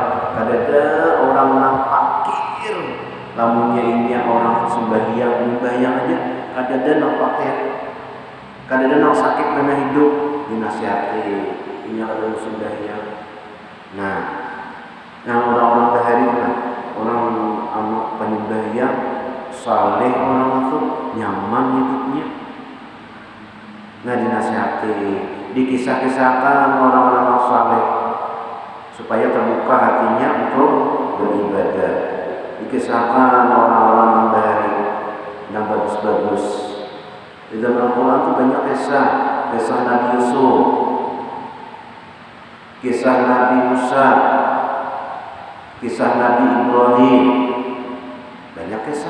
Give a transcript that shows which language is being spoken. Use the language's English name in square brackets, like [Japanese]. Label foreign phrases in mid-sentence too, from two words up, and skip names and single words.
[Banjar] Kada ada orang nak fakir, lamunnya ini orang sembahyang aja, kada ada nak fakir, kada ada nak sakit karena hidup, dinasihati, ini ada sembahyang. Nah orang-orang dahari orang anak penyembahyang saleh, orang itu nyaman hidupnya. [Indonesian] Nah, dinasihati, dikisah-kisahkan orang-orang saleh supaya terbuka hatinya untuk beribadah. dikisahkan orang-orang yang baik, yang bagus-bagus. Di dalam Al-Quran itu banyak kisah Nabi Yusuf, kisah Nabi Musa, kisah Nabi Ibrahim, banyak kisah.